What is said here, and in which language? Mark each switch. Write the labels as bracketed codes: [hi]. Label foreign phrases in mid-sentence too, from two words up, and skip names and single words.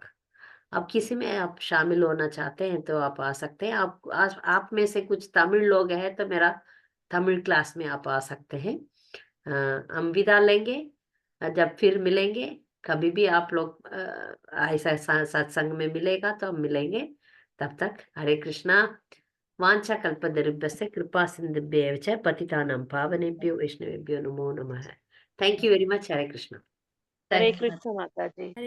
[hi] अब किसी में आप शामिल होना चाहते हैं तो आप आ सकते हैं। आप में से कुछ तमिल लोग हैं तो मेरा तमिल क्लास में आप आ सकते हैं। हम विदा लेंगे, जब फिर मिलेंगे कभी भी आप लोग ऐसा सत्संग में मिलेगा तो हम मिलेंगे। तब तक हरे कृष्णा। [sa] वांछा कल्पतरुभ्यश्च कृपा सिन्धुभ्येव च पतितानां पावनेभ्यो वैष्णवेभ्यो नमो नमः। [en] Thank you very much. [hi] हरे कृष्णा। हरे [en] Thank you. [hi] कृष्ण माता जी।